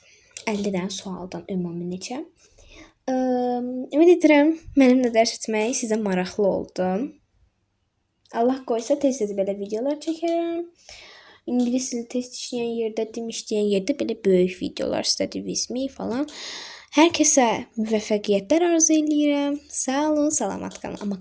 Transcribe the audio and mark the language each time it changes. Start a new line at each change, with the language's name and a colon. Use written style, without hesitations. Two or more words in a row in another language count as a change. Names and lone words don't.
Azerbaijani: 50 dənə sualdan ümumi neçə? Ümid edirəm mənimlə dərs etmək sizə maraqlı oldu. Allah qoysa tez-tez belə videolar çəkərəm. İngilis dili test işləyən yerdə, dim işləyən yerdə belə böyük videolar,
English: Study with me falan.
Azerbaijani: Hər kəsə müvəffəqiyyətlər arzu edirəm. Sağ olun, salamat qalın.